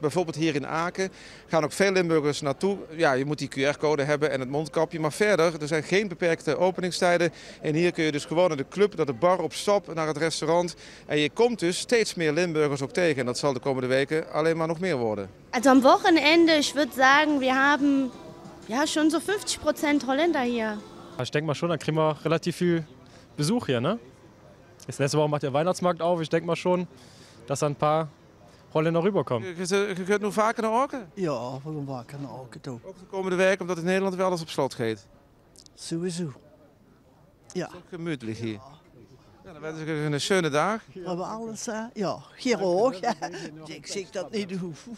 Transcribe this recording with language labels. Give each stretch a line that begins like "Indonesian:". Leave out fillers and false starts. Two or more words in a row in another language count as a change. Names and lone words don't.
Dutch: Bijvoorbeeld hier in Aken gaan ook veel Limburgers naartoe. Ja, je moet die QR-code hebben en het mondkapje, maar verder, er zijn geen beperkte openingstijden. En hier kun je dus gewoon naar de club, naar de bar op stap, naar het restaurant. En je komt dus steeds meer Limburgers ook tegen. En dat zal de komende weken alleen maar nog meer worden.
German: Also am Wochenende, ich würde sagen, wir haben ja schon so 50% Holländer hier. Ich denke mal schon, dann kriegen wir relativ viel Besuch hier, ne? Jetzt nächste Woche macht der Weihnachtsmarkt auf. Ich denke mal schon, dass da ein paar Holländer rüberkommen.
Dutch: Je kunt nu vaker naar Aken? Ja, we gaan vaker naar Aken toe. Ook de komende weken, omdat in Nederland wel alles op slot gaat. Sowieso. Ja. Het is ook gemütlich hier. Ja, dan wens ik u een schöne dag. We hebben alles, ja, hier ook. Ik zeg dat niet hoe.